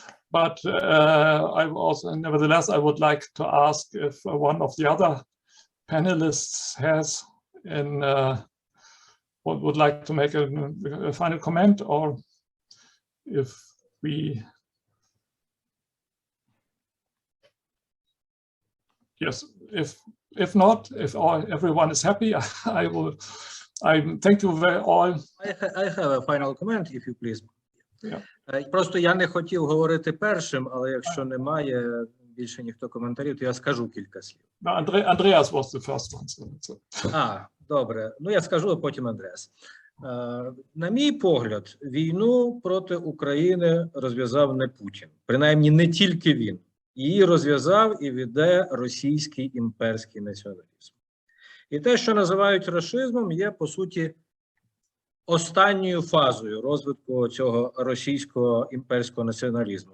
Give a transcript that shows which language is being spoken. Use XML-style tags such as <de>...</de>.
<en>But nevertheless, I would like to ask if one of the other panelists has would like to make a final comment, or if we... Yes, if not, if everyone is happy, I thank you very all. I have a final comment, if you please. Yeah.</en> <uk>Просто я не хотів говорити першим, але якщо немає більше ніхто коментарів, то я скажу кілька слів.</uk> <en>Andreas was the first one.</en> <uk>Добре. Ну, я скажу, а потім Андреас. На мій погляд, війну проти України розв'язав не Путін. Принаймні, не тільки він. Її розв'язав і веде російський імперський націоналізм. І те, що називають расизмом, є, по суті, останньою фазою розвитку цього російського імперського націоналізму.</uk>